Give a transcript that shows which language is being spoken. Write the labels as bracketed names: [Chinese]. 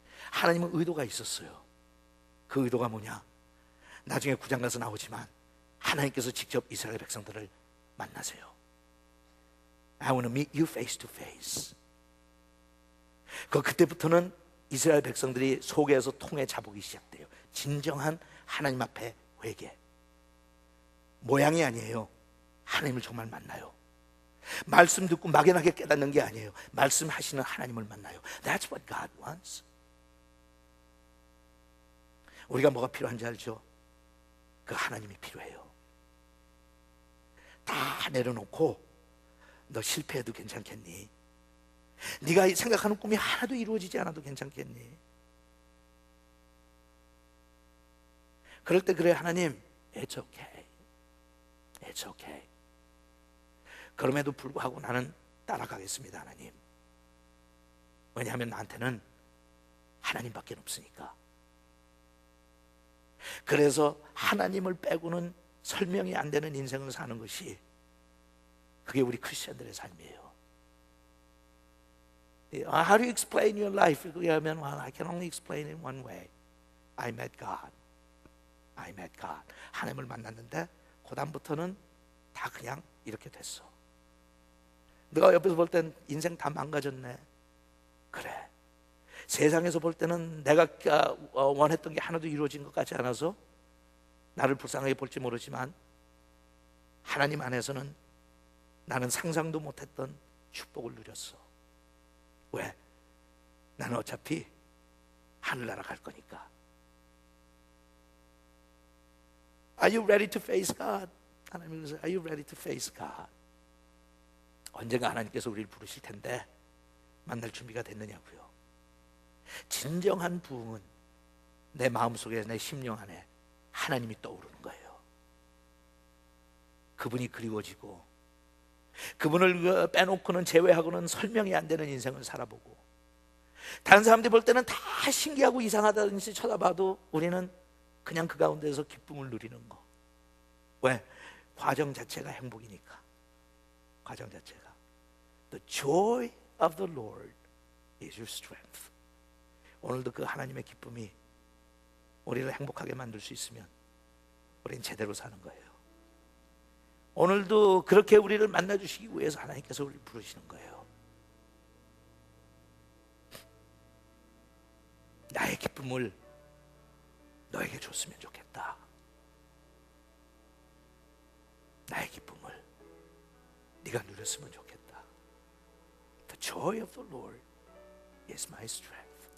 [Korean] 하나님은 의도가 있었어요. 그 의도가 뭐냐? 나중에 9장 가서 나오지만 하나님께서 직접 이스라엘 백성들을 만나세요. [English] I want to meet you face to face. [Korean] 그때부터는 이스라엘 백성들이 속에서 통에 자복이 시작돼요. 진정한 하나님 앞에 회개. 모양이 아니에요. 하나님을 정말 만나요. 말씀 듣고 막연하게 깨닫는 게 아니에요. 말씀하시는 하나님을 만나요. [English] That's what God wants. [Korean] 우리가 뭐가 필요한지 알죠? 그 하나님이 필요해요. 다 내려놓고 너 실패해도 괜찮겠니? 네가 생각하는 꿈이 하나도 이루어지지 않아도 괜찮겠니? 그럴 때 그래 하나님 [English] It's okay. It's okay. [Korean] 그럼에도 불구하고 나는 따라가겠습니다 하나님. 왜냐하면 나한테는 하나님밖에 없으니까. 그래서 하나님을 빼고는 설명이 안 되는 인생을 사는 것이 그게 우리 크리스천들의 삶이에요. [English] How do you explain your life? [Korean] 그게 하면 [English] well, I can only explain it one way. I met God. I met God. [Korean] 하나님을 만났는데 그 다음부터는 다 그냥 이렇게 됐어. 내가 옆에서 볼 땐 인생 다 망가졌네. 그래. 세상에서 볼 때는 내가 원했던 게 하나도 이루어진 것 같지 않아서 나를 불쌍하게 볼지 모르지만 하나님 안에서는 나는 상상도 못했던 축복을 누렸어. 왜? 나는 어차피 하늘나라 갈 거니까. [English] Are you ready to face God? [Korean] 하나님이 그래서 [English] Are you ready to face God? [Korean] 언젠가 하나님께서 우리를 부르실 텐데 만날 준비가 됐느냐고요. 진정한 부흥은 내 마음속에 내 심령 안에 하나님이 떠오르는 거예요. 그분이 그리워지고 그분을 빼놓고는, 제외하고는 설명이 안 되는 인생을 살아보고, 다른 사람들이 볼 때는 다 신기하고 이상하다든지 쳐다봐도 우리는 그냥 그 가운데서 기쁨을 누리는 거. 왜? 과정 자체가 행복이니까. 과정 자체가. [English] The joy of the Lord is your strength. [Korean] 오늘도 그 하나님의 기쁨이 우리를 행복하게 만들 수 있으면 우리는 제대로 사는 거예요. 오늘도 그렇게 우리를 만나주시기 위해서 하나님께서 우리를 부르시는 거예요. 나의 기쁨을 너에게 줬으면 좋겠다. 나의 기쁨을 네가 누렸으면 좋겠다. [English] The joy of the Lord is my strength.